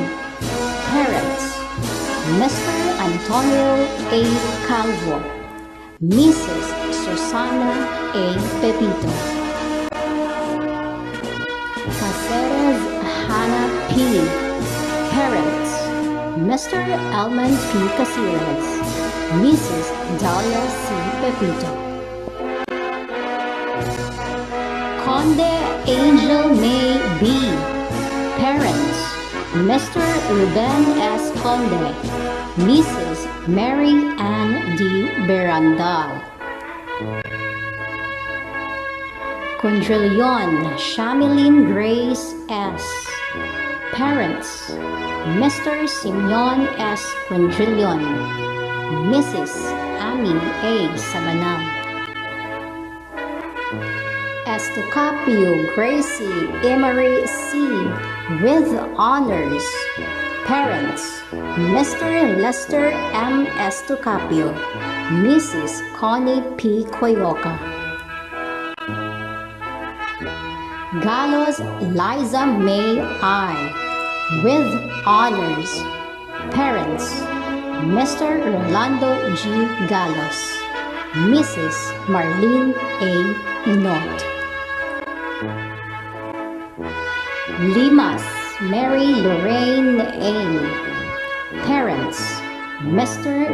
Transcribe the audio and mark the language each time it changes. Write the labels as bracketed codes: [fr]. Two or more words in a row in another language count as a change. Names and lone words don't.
[en] Parents, Mr. Antonio A. Calvo, Mrs. Susana A. Pepito. Caceres Hannah P. Parents, Mr. Elman P. Caceres, Mrs. Dalia C. Pepito. Conde Angel May B. Parents, Mr. Ruben S. Conde, Mrs. Mary Ann D. Berandal. Condrillion Shamilin Grace S. Parents, Mr. Simeon S. Condrillion, Mrs. Amy A. Sabanal. Estocapio Gracie Emery C. with honors. Parents, Mr. Lester M. Estocapio, Mrs. Connie P. Coyoca. Galos Liza May I. with honors. Parents, Mr. Rolando G. Galos, Mrs. Marlene A. Inot. Limas Mary Lorraine A. Parents, Mr.